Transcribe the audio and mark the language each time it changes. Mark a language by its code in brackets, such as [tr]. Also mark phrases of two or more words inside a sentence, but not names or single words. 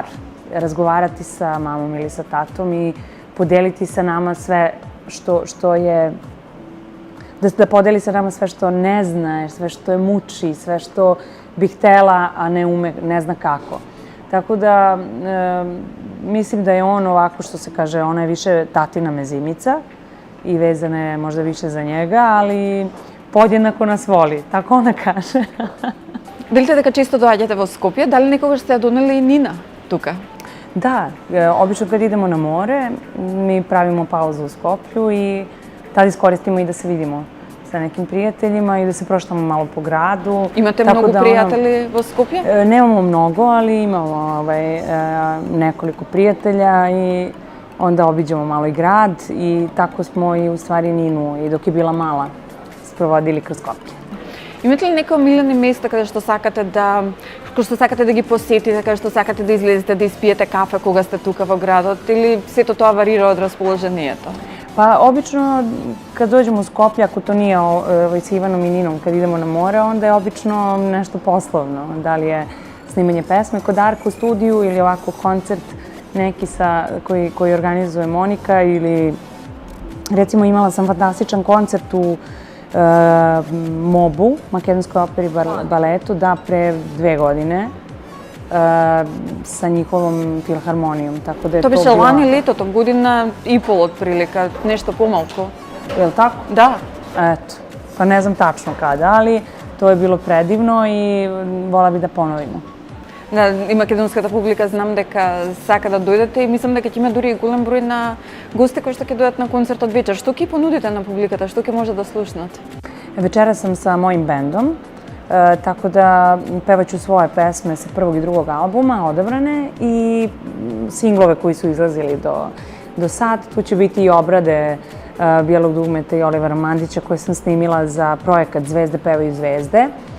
[sr] Razgovarati sa mamom ili sa tatom i podeliti sa nama sve što je, da podeli sa nama sve što ne zna, sve što je muči, sve što bi htela, a ne ume, ne zna kako. Tako da, mislim da je on ovako, što se kaže, ona je više tatina mezimica i vezana je možda više za njega, ali podjednako nas voli, tako ona kaže. [mk] Велите дека често доаѓате во Скопје, дали некогаш сте ја донели и Нина тука? [sr] Da, obično kad idemo na more, mi pravimo pauzu u Skoplju i tada iskoristimo i da se vidimo sa nekim prijateljima i da se prošetamo malo po gradu. [mk] Имате много пријатели во Скопје? [sr] Nemamo mnogo, ali imamo nekoliko prijatelja i onda obiđemo malo i grad i tako smo i u stvari Ninu i dok je bila mala sprovodili kroz Skoplje. [mk] Имате ли некои омилени места каде што сакате да ги посетите, каде што сакате да излезете, да испиете кафе кога сте тука во градот или сето тоа варира од расположението? [sr] Pa obično kad dođemo u Skoplje, ako to nije sa Ivanom i Ninom, kad idemo na more, onda je obično nešto poslovno. Da li je snimanje pesme kod Darka u studiju ili ovako koncert neki koji organizuje Monika ili recimo imala sam fantastičan koncert u MOB-u, Makedonskoj operi baletu, da pre 2 godine sa njihovom filharmonijom, tako da je to bilo... [mk] To беше лани летото, година и пол отприлика, нешто помалку. [sr] Je li tako? Da. Eto, pa ne znam tačno kada, ali to je bilo predivno i vola bi da ponovimo. [mk] Да, и македонската публика знам дека сака да дојдете и мислам дека ќе има дури и голем број на гости кои што ќе дојдат на концертот вечер. Што ќе понудите на публиката, што ќе може да слушнат? [sr] Večera sam sa mojim bendom, tako da pevaću svoje pesme sa prvog i drugog albuma, odabrane, i singlove koji su izlazili do sad. Tu će biti i obrade Bijelog dugmeta i Olivera Mandića koje sam snimila za projekat Zvezde pevaju zvezde.